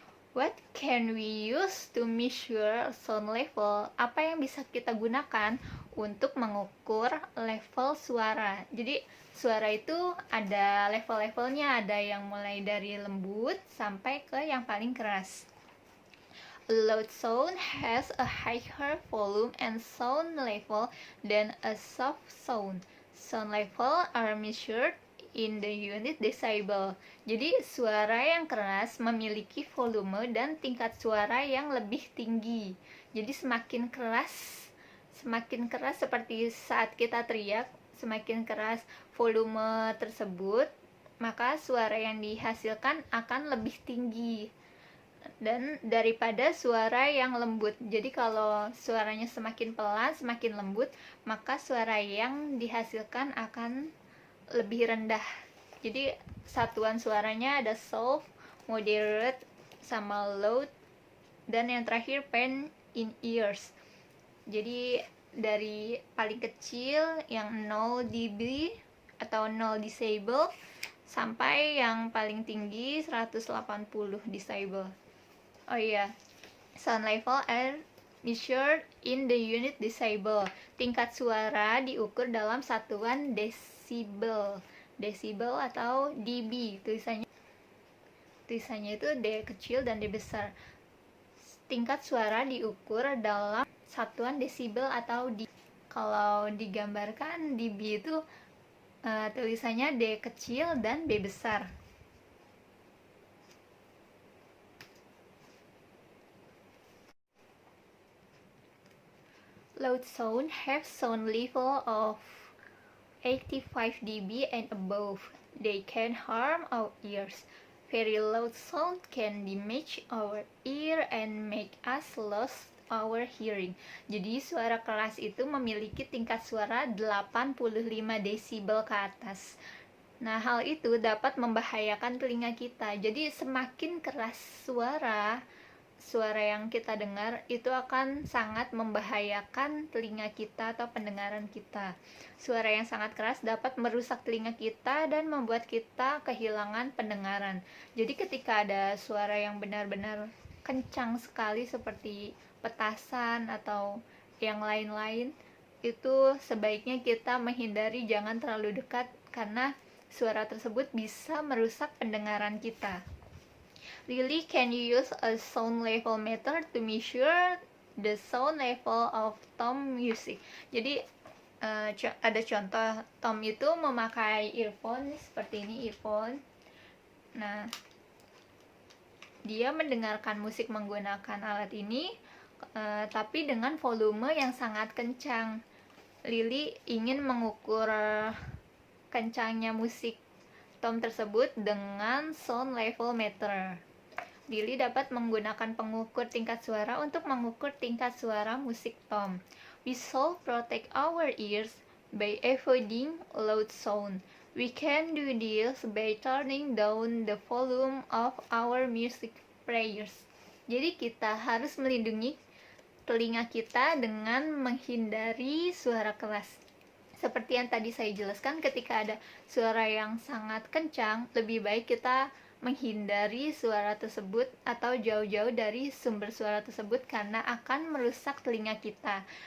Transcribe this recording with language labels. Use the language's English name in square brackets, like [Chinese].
[English] What can we use to measure sound level? [Indonesian] Apa yang bisa kita gunakan untuk mengukur level suara? Jadi suara itu ada level-levelnya, ada yang mulai dari lembut sampai ke yang paling keras. [English] A loud sound has a higher volume and sound level than a soft sound. Sound level are measured in the unit decibel. [Indonesian] Jadi suara yang keras memiliki volume dan tingkat suara yang lebih tinggi. Jadi semakin keras seperti saat kita teriak, semakin keras volume tersebut, maka suara yang dihasilkan akan lebih tinggi dan daripada suara yang lembut. Jadi kalau suaranya semakin pelan, semakin lembut, maka suara yang dihasilkan akan lebih rendah. Jadi satuan suaranya ada [English] soft, moderate, [Indonesian] sama loud, dan yang terakhir [English] pain in ears. [Indonesian] Jadi dari paling kecil yang 0 dB atau 0 decibel sampai yang paling tinggi 180 decibel. Oh iya, [English] sound level are measured in the unit decibel. [Indonesian] Tingkat suara diukur dalam satuan desibel. Desibel atau dB, tulisannya itu D kecil dan D besar. Tingkat suara diukur dalam satuan desibel atau dB. Kalau digambarkan dB itu tulisannya D kecil dan B besar. [English] Loud sound have sound level of 85 dB and above. They can harm our ears. Very loud sound can damage our ear and make us lose our hearing. [Indonesian] Jadi suara keras itu memiliki tingkat suara 85 desibel ke atas. Nah, hal itu dapat membahayakan telinga kita. Jadi semakin keras suara yang kita dengar itu akan sangat membahayakan telinga kita atau pendengaran kita. Suara yang sangat keras dapat merusak telinga kita dan membuat kita kehilangan pendengaran. Jadi ketika ada suara yang benar-benar kencang sekali seperti petasan atau yang lain-lain, itu sebaiknya kita menghindari, jangan terlalu dekat karena suara tersebut bisa merusak pendengaran kita. [English] Really, can you use a sound level meter to measure the sound level of tom music? [Indonesian] Jadi ada contoh, tom itu memakai earphone seperti ini, earphone. Nah, dia mendengarkan musik menggunakan alat ini, tapi dengan volume yang sangat kencang. Lily ingin mengukur kencangnya musik tom tersebut dengan sound level meter. Lily dapat menggunakan pengukur tingkat suara untuk mengukur tingkat suara musik tom. [English] We should protect our ears by avoiding loud sound. We can do this by turning down the volume of our music players. [Indonesian] Jadi kita harus melindungi telinga kita dengan menghindari suara keras. Seperti yang tadi saya jelaskan, ketika ada suara yang sangat kencang, lebih baik kita menghindari suara tersebut atau jauh-jauh dari sumber suara tersebut karena akan merusak telinga kita.